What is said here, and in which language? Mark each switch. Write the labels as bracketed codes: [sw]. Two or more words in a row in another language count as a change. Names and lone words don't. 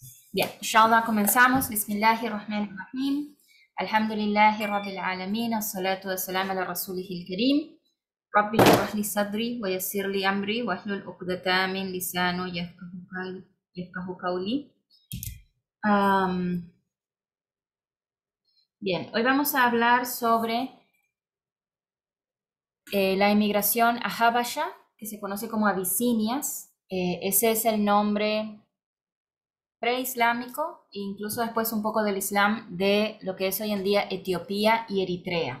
[es] Bien, inshallah comenzamos. [ar] بسم الله الرحمن الرحيم. الحمد لله رب العالمين. الصلاة والسلام على رسوله الكريم. رب اشرح لي صدري ويسر لي أمري واحلل عقدة من لساني يفقهوا قولي. [es] Bien, hoy vamos a hablar sobre la inmigración a Habasha, que se conoce como Abisinias. Ese es el nombre preislámico e incluso después un poco del Islam de lo que es hoy en día Etiopía y Eritrea.